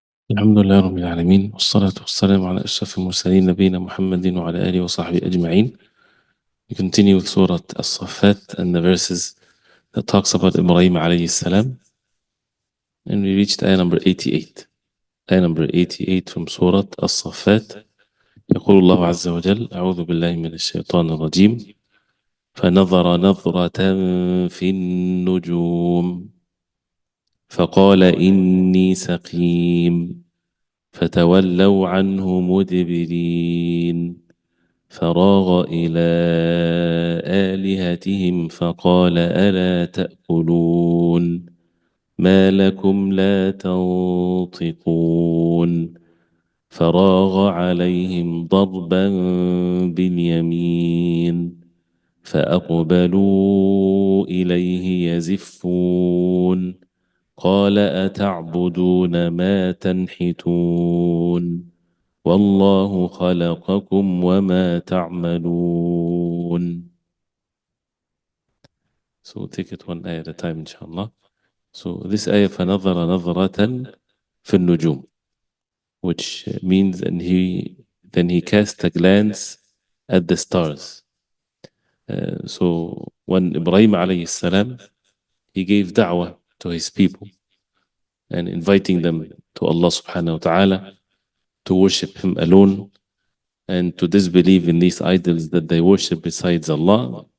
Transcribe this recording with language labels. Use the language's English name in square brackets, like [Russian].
[Arabic] الحمد لله رب العالمين، والصلاة والسلام على أشرف المرسلين نبينا محمد وعلى آله وصحبه أجمعين. [English] We continue with Surah As-Saffat and the verses that talks about Ibrahim alayhi salam, and we reached ayah number 88. Ayah number 88 from Surah As-Saffat. [Arabic] يقول الله عز وجل: أعوذ بالله من الشيطان الرجيم. فنظر نظرة في النجوم فقال إني سقيم فتولوا عنه مدبرين فراغ إلى آلهتهم فقال ألا تأكلون ما لكم لا تنطقون فراغ عليهم ضربا باليمين فأقبلوا إليه يزفون قال أتعبدون ما تنحتون والله خلقكم وما تعملون. [English] So we'll take it one ayah at a time, inshallah. So this ayah, [Arabic] فَنَظَرَ نَظْرَةً فِي النُّجُومِ, [English] which means then he cast a glance at the stars. So when Ibrahim alayhi salam, he gave da'wah to his people and inviting them to Allah subhanahu wa ta'ala to worship him alone and to disbelieve in these idols that they worship besides Allah.